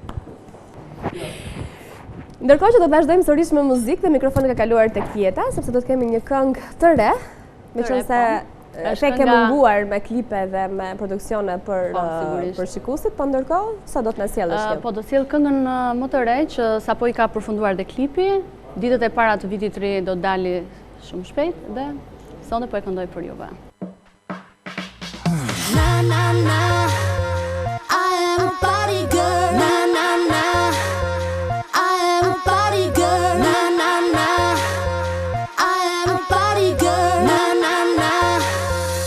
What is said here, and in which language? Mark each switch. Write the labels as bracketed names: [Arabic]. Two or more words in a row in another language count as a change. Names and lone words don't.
[Albanian] Ndërkohë që do të vazhdojmë sërish me muzikë dhe mikrofoni ka kaluar tek Jeta, sepse do të kemi një këngë të re, meqense she ke munguar me klipe dhe me produksione për shikuesit, po ndërkohë sa do të na sjellësh ti? Po do sjell këngën më të re që sapo i ka përfunduar dhe klipi. Ditët e para të vitit të ri do dali shumë shpejt dhe sonte po e këndoj për juve. [English] Na na na, I am a party girl. Na na na, I am a party girl. Na na na, I am a party girl. Na na na,